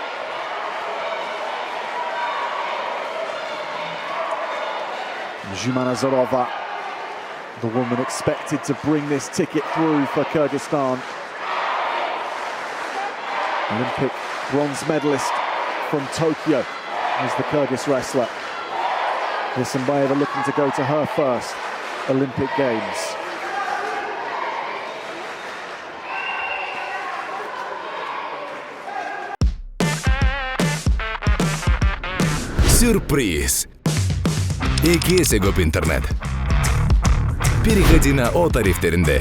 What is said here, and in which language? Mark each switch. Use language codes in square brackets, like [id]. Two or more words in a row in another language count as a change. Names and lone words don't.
[en] Jumanazarova, the woman expected to bring this ticket through for Kyrgyzstan. Olympic bronze medalist from Tokyo is the Kyrgyz wrestler. Esenbayeva looking to go to her first Olympic Games. [ky] Сюрприз! Экесе көп интернет. [ru] Переходи на О тарифтеринде.